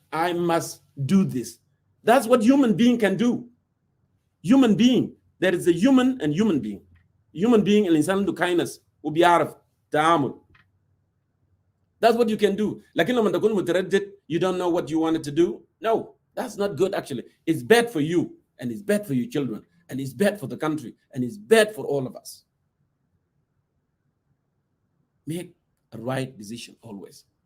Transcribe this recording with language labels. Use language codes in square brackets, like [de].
[en] I must do this. That's what human being can do. Human being. There is a human and human being. Human being, [ar] الإنسان عنده kindness وبيعرف تعامل. [en] That's what you can do. [ar] لكن لما تكون متردد, [en] you don't know what you wanted to do. No, that's not good actually. It's bad for you and it's bad for your children and it's bad for the country and it's bad for all of us. Make a right decision always.